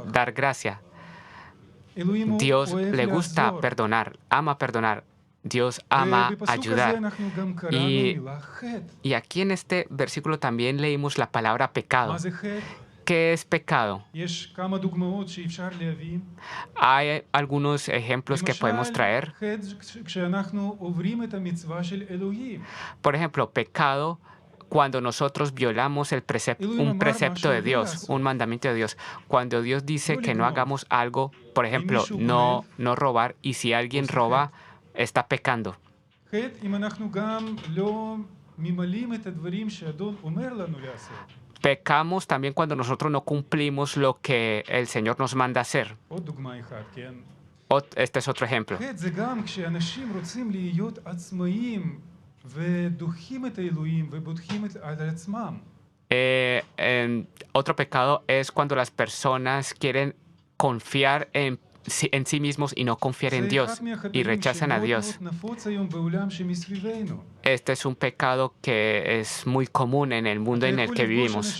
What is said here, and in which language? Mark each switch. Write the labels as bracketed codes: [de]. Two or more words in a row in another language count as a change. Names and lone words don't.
[es] dar gracia. [he] אלוהים הוא [es] Dios [he] אוהב [es] le gusta [he] לעזור. [es] perdonar, ama perdonar. Dios ama [he] ובפסוק הזה [es] ayudar. [he] אנחנו גם קראנו [es] Y- [he] מילה חטא. [es] Y aquí en este versículo también leímos la palabra pecado. [he] מה זה חטא? [es] ¿Qué es pecado? [he] יש כמה דוגמאות שאפשר להביא. [es] Hay algunos ejemplos que podemos traer. [he] חטא כשאנחנו עוברים את המצווה של אלוהים. [es] Por ejemplo, pecado cuando nosotros violamos un precepto de Dios, un mandamiento de Dios. Cuando Dios dice que no hagamos algo, por ejemplo, no robar, y si alguien roba, está pecando. [he] חטא אם אנחנו גם לא ממלאים את הדברים שהאדון אומר לנו לעשות. [es] Pecamos también cuando nosotros no cumplimos lo que el Señor nos manda hacer. [he] עוד דוגמה אחת, כן? [es] Este es otro ejemplo. [he] חטא זה גם כשאנשים רוצים להיות עצמאיים ודוחים את האלוהים ובוטחים על עצמם. [es] Otro pecado es cuando las personas quieren confiar en sí mismos y no confiar en Dios y rechazan a Dios. Este es un pecado que es muy común en el mundo en el que vivimos.